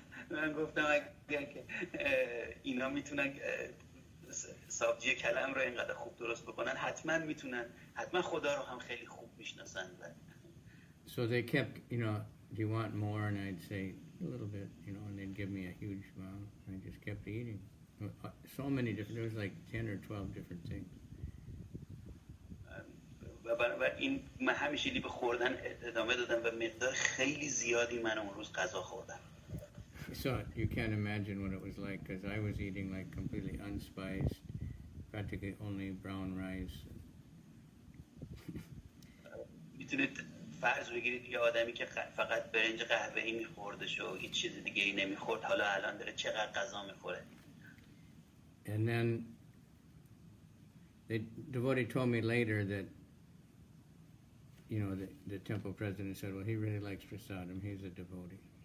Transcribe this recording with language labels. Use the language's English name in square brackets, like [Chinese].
[Persian] من گفتم اگر که اینا میتونن سبزی کلم رو اینقدر خوب درست بکنن حتما خدا رو هم خیلی خوب میشناسن. [English] So they kept, you know, do you want more? And I'd say a little bit, you know, and they'd give me a huge amount. I just kept eating. So many different, there was like 10 or 12 different things. [Persian] و این من همیشه به خوردن ادامه دادم و مقدار خیلی زیادی من اون روز غذا خوردم. [English] So you can't imagine what it was like because I was eating like completely unspiced, practically only brown rice. [Persian] میتونید فرض بگیرید یه آدمی که فقط برنج قهوه‌ای می‌خوردش و هیچ چیز دیگه‌ای نمی‌خورد حالا الان داره چقدر غذا می‌خوره. [English] And then the devotee told me later that, you know, the temple president said, well, he really likes prasadam. He's a devotee.